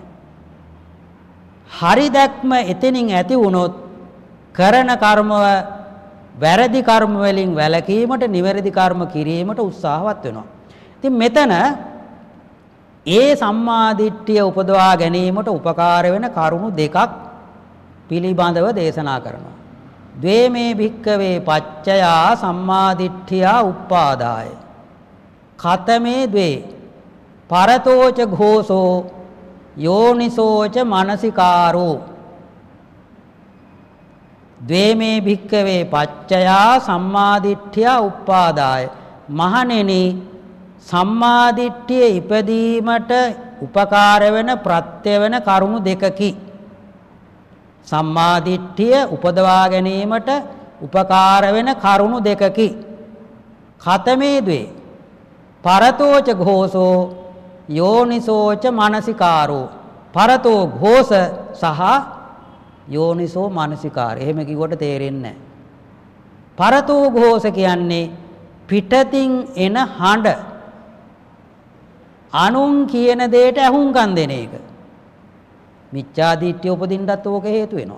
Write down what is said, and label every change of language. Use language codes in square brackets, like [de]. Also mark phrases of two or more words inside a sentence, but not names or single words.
[si] හරි දැක්ම එතනින් ඇති වුණොත් කරන කර්ම වැරදි කර්ම වලින් වැළකීමට නිවැරදි කර්ම කිරීමට උත්සාහවත් වෙනවා. ඉතින් මෙතන ඒ සම්මා දිට්ඨිය උපදවා ගැනීමට උපකාර වෙන කරුණු දෙකක් පිළිබඳව දේශනා කරනවා. [pi] ද්වේමේ භික්කවේ පච්චයා සම්මා දිට්ඨියා උප්පාදාය. ඛතමේ ද්වේ පරතෝච ഘോഷෝ යෝනිසෝච මනසිකාරෝ. ද්වේමේ භික්කවේ පච්චයා සම්මා දිට්ඨියා උප්පාදාය. [si] මහණෙනි සම්මා දිට්ඨිය ඉපදීමට උපකාර වෙන ප්‍රත්‍ය වෙන කරුණු දෙකකි. සම්මා දිට්ඨිය උපදවා ගැනීමට උපකාර වෙන කරුණු දෙකකි. [pi] ඛතමේ ද්වේ පරතෝච ഘോഷෝ යෝනිසෝච මනසිකාරෝ. [si] පරතෝ ഘോഷ සහ යෝනිසෝ මනසිකාරය. එහෙම කිව්වට තේරෙන්නේ නැහැ. පරතෝ ഘോഷ කියන්නේ පිටතින් එන හඬ. අනුන් කියන දෙයට ඇහුම්කන් දෙන එක. මිච්ඡා දිට්ඨිය උපදින්නත් ඕක හේතු වෙනවා.